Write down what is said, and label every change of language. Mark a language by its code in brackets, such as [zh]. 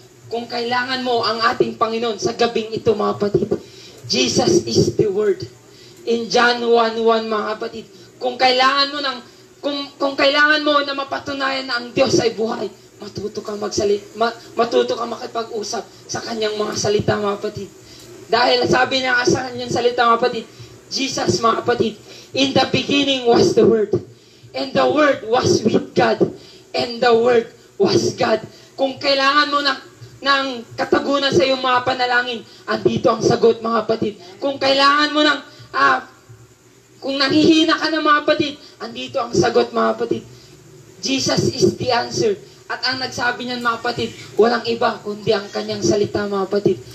[tl] Kung kailangan mo ang ating Panginoon sa gabing ito, mga kapatid, [en] Jesus is the word. [tl] In John 1:1, mga kapatid, kung kailangan mo kung kailangan mo na mapatunayan na ang Diyos ay buhay, matuto kang makipag-usap sa kanyang mga salita, mga kapatid. Dahil sabi niya sa kanyang salita, mga kapatid, [en] Jesus, mga kapatid, in the beginning was the Word, and the Word was with God, and the Word was God. [tl] Kung kailangan mo ng katagunan sa iyong mga panalangin, andito ang sagot, mga kapatid. Kung kailangan mo kung nanghihina ka na, mga kapatid, andito ang sagot, mga kapatid. [en] Jesus is the answer. [tl] At ang nagsabi niyan, mga kapatid, walang iba kundi ang kanyang salita, mga kapatid.